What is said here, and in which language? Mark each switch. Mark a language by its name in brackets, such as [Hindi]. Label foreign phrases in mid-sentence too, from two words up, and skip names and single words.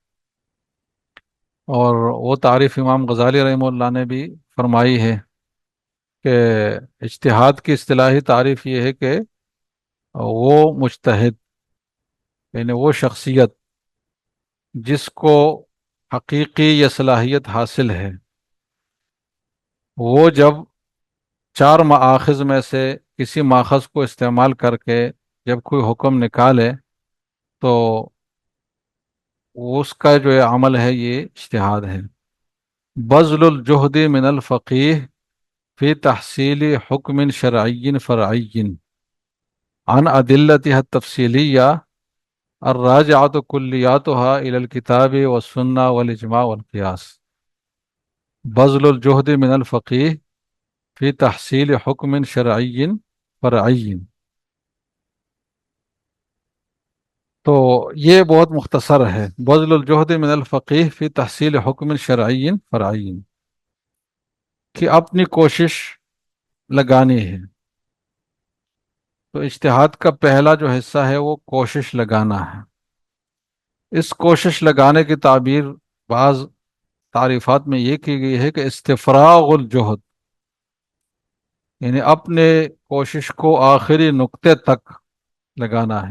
[Urdu] اور وہ تعریف امام غزالی رحمہ اللہ نے بھی فرمائی ہے کہ اجتہاد کی اصطلاحی تعریف یہ ہے کہ وہ مجتہد، یعنی وہ شخصیت جس کو حقیقی یہ صلاحیت حاصل ہے، وہ جب چار مآخذ میں سے کسی ماخذ کو استعمال کر کے جب کوئی حکم نکالے، تو اس کا جو یہ عمل ہے یہ اجتہاد ہے۔ [Arabic] بذل الجہد من الفقیہ فی تحصیل حکم شرعی فرعی عن ادلتها التفصیلیہ الراجعۃ کلیاتها الی الکتاب والسنہ والاجماع والقیاس۔ بذل الجہد من الفقیہ فی تحصیل حکم شرعی فرعی، [Urdu] تو یہ بہت مختصر ہے، [Arabic] بذل الجہد من الفقیہ فی تحصیل حکم شرعی فرعی، [Urdu] کہ اپنی کوشش لگانی ہے تو اجتہاد کا پہلا جو حصہ ہے وہ کوشش لگانا ہے۔ اس کوشش لگانے کی تعبیر بعض تعریفات میں یہ کی گئی ہے کہ [Arabic] استفراغ الجہد، [Urdu] یعنی اپنے کوشش کو آخری نقطے تک لگانا ہے۔